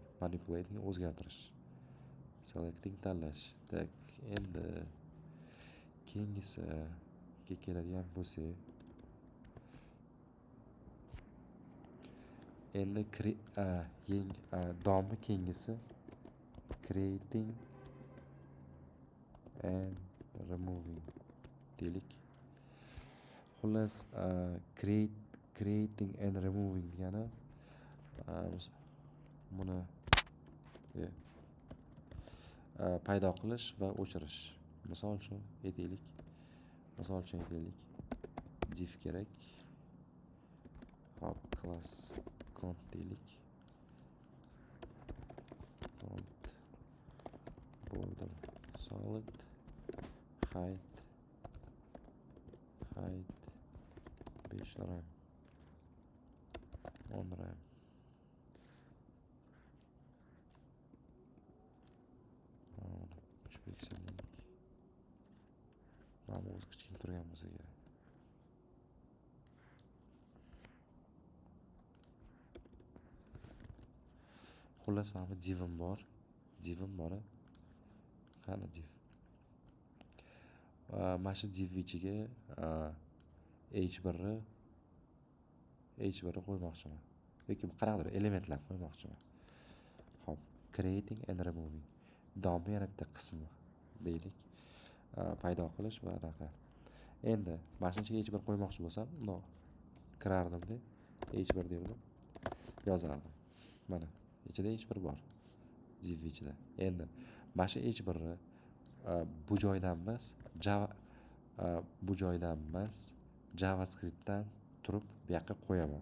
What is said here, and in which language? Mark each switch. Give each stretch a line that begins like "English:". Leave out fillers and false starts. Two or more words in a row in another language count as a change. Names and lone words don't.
Uzbek: Manipulating o'zgartirish. Selecting tanlash. Tak, endi keyingisi keladigan bo'lsak, endi DOMni keyingisi
English: creating and removing
Uzbek: deylik. Xullas,
English: creating and removing
Uzbek: degani buni paydo qilish va o'chirish. Misol uchun aytaylik. Div kerak. Hop,
English: class count
Uzbek: deylik.
English: Count border solid height 5 ram 10 ram.
Uzbek: Mana o'zi kichkina turgan bo'lsa kerak. Xullas, mana divim bor. qani div. Mana shu div ichiga h1 ni qo'ymoqchiman. Yoki qanaqadir elementlar qo'ymoqchiman. Xo'p,
English: creating and removing.
Uzbek: Domni yana bitta qismi deylik. Paydo qilish va anaqa. Endi mana shu ichiga h1 qo'ymoqchi bo'lsam, bundoq kirardim-da, h1 deb yozardim. Mana ichida h1 bor. Div ichida. Endi mana shu h1 ni bu joydan emas, JavaScriptdan turib bu yoqqa qo'yaman.